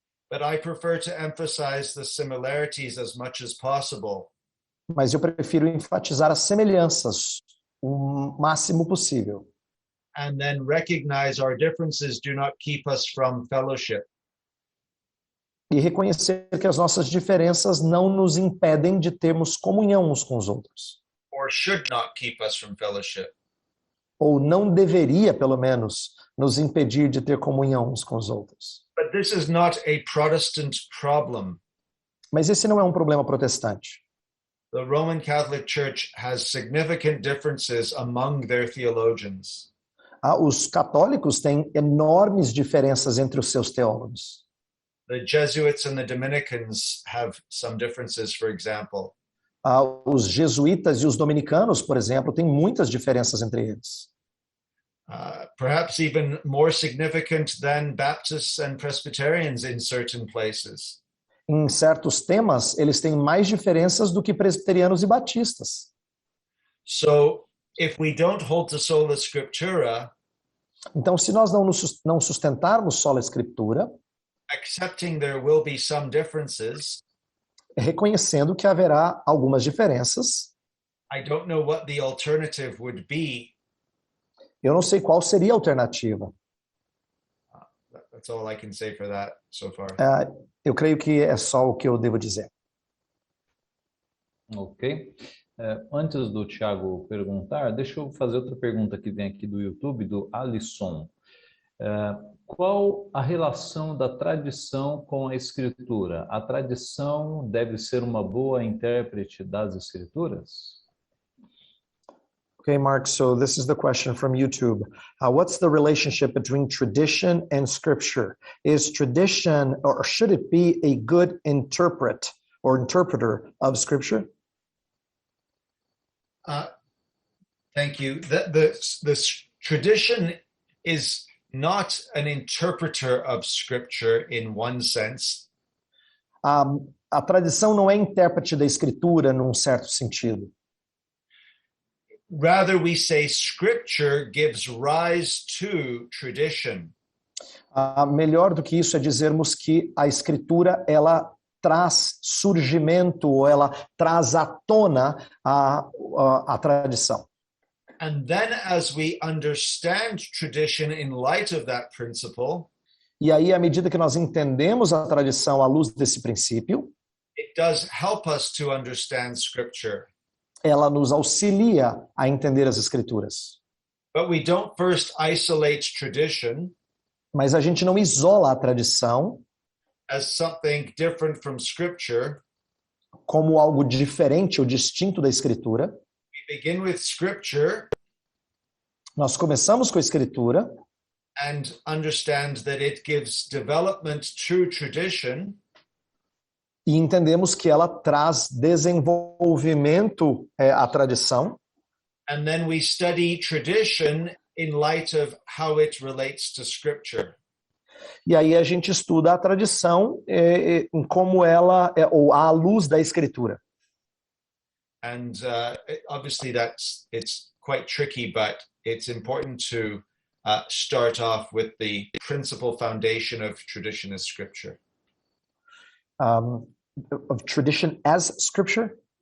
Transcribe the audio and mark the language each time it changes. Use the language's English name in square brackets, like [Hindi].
[English] but I prefer to emphasize the similarities as much as possible. [Portuguese] mas eu prefiro enfatizar as semelhanças o máximo possível. [English] And then recognize our differences do not keep us from fellowship. [Portuguese] E reconhecer que as nossas diferenças não nos impedem de termos comunhão uns com os outros. [English] Or should not keep us from fellowship. [Portuguese] Ou não deveria, pelo menos, nos impedir de ter comunhão uns com os outros. [English] But this is not a Protestant problem. [Portuguese] Mas esse não é um problema protestante. [English] The Roman Catholic Church has significant differences among their theologians. [Portuguese] Os católicos têm enormes diferenças entre os seus teólogos. [English] The Jesuits and the Dominicans have some differences, for example. [Portuguese] Os jesuítas e os dominicanos, por exemplo, têm muitas diferenças entre eles. [English] Perhaps even more significant than Baptists and Presbyterians in certain places. [Portuguese] Em certos temas, eles têm mais diferenças do que presbiterianos e batistas. [English] So, if we don't hold to sola scriptura, [Portuguese] Então, se nós não sustentarmos sola escritura, [English] accepting there will be some differences, [Portuguese] reconhecendo que haverá algumas diferenças, [English] I don't know what the alternative would be. [Portuguese] eu não sei qual seria a alternativa. [English] That's all I can say for that so far. [Portuguese] Eu creio que é só o que eu devo dizer. Ok. Antes do Tiago perguntar, deixa eu fazer outra pergunta que vem aqui do YouTube, do Alisson. Qual a relação da tradição com a escritura? A tradição deve ser uma boa intérprete das escrituras? [English] Okay, Mark, so this is the question from YouTube. What's the relationship between tradition and scripture? Is tradition, or should it be a good interpreter of scripture? Thank you. The tradition is not an interpreter of scripture in one sense. [Portuguese] A tradição não é intérprete da escritura num certo sentido. [English] Rather, we say scripture gives rise to tradition. [Portuguese] Melhor do que isso é dizermos que a escritura ela traz surgimento, ou ela traz à tona a tradição. [English] And then as we understand tradition in light of that principle, [Portuguese] E aí, à medida que nós entendemos a tradição à luz desse princípio, [English] it does help us to understand Scripture. [Portuguese] ela nos auxilia a entender as Escrituras. [English] But we don't first isolate tradition [Portuguese] Mas a gente não isola a tradição [English] as something different from Scripture. [Portuguese] como algo diferente ou distinto da Escritura. [English] We begin with Scripture [Portuguese] Nós começamos com a Escritura [English] and understand that it gives development through tradition. [Portuguese] e entendemos que ela traz desenvolvimento à tradição. [English] And then we study tradition in light of how it relates to Scripture. [Portuguese] E aí a gente estuda a tradição em como ela ou à luz da Escritura. [English] And obviously it's quite tricky, but it's important to start off with the principal foundation of tradition as Scripture. Of tradition as Scripture?